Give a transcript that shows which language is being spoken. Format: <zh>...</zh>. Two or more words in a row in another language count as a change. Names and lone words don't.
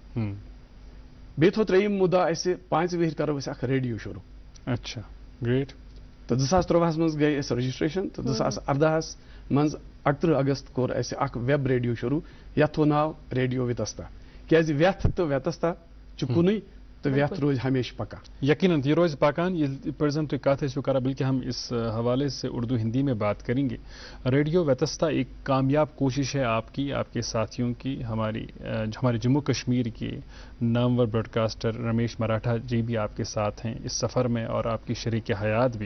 <ks>بیٚیہِ تھوٚو 3یِم مُدا اَسہِ 5 ؤہِرۍ کرو أسۍ اکھ ریڈیو شروٗع.</ks> <ur>اچھا گریٹ.</ur> <ks>تہٕ 2013 منٛز گٔے أسۍ رجسٹریشن تہٕ 2014 منٛز 28 اگست کوٚر اَسہِ اکھ ویب ریڈیو شروٗع یتھ تھوٚو ناو ریڈیو وِتستا. کیٛازِ ویٚتھ تہٕ ویتستا چھُ کُنُے تو ویت روز ہمیشہ پکان.</ks> <ur>یقیناً</ur> <ks>یہ روز پاکان یہ پرزن</ks> <ur>تو کہتے ہیں شکارہ بلکہ ہم اس حوالے سے اردو ہندی میں بات کریں گے. ریڈیو ویتستہ ایک کامیاب کوشش ہے آپ کی، آپ کے ساتھیوں کی، ہمارے جموں کشمیر کے نامور براڈ کاسٹر رمیش مراٹھا جی بھی آپ کے ساتھ ہیں اس سفر میں اور آپ کی شریک حیات بھی.</ur>